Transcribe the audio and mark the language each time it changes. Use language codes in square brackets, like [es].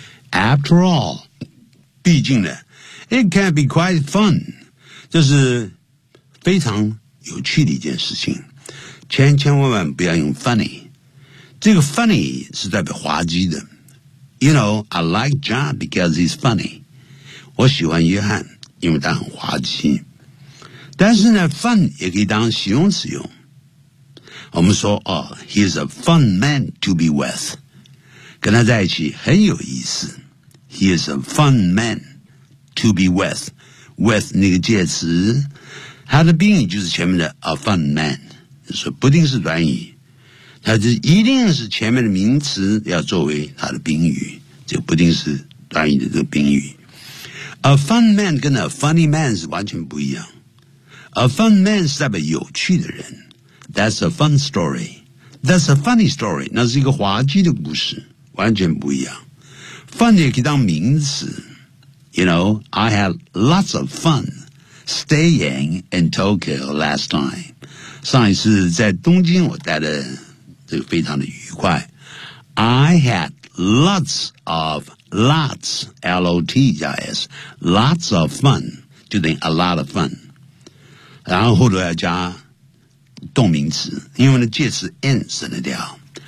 [en] After all, [zh] 毕竟呢 ， [en] it can be quite fun, [zh] 这是非常有趣的一件事情。千千万万不要用 funny， 这个 funny 是代表滑稽的。 [en] You know, I like John because he's funny. [zh] 我喜欢约翰，因为他很滑稽。但是呢 ，fun 也可以当形容词用。我们说哦 ， [en] he's a fun man to be with， [zh] 跟他在一起很有意思。 [en] He is a fun man to be with. [zh] With 那个介词，它的宾语就是前面的 [en] a fun man， [zh] 所以不定是短语，它就一定是前面的名词要作为它的宾语，这不定是短语的这个宾语。 [en] A fun man [zh] 跟 [en] a funny man [zh] 是完全不一样。A fun man 是代表有趣的人。 [en] That's a fun story. That's a funny story. [zh] 那是一个滑稽的故事，完全不一样。 [en] Fun [zh] 也可以当名词 [en] You know, I had lots of fun staying in Tokyo last time. [zh] 上一次在东京我待得这个非常的愉快。 [en] I had lots of, lots, L-O-T-S, lots of fun, [zh] 就等于 [en] a lot of fun. [zh] 然后后头要加动名词因为呢介词 in 省得掉。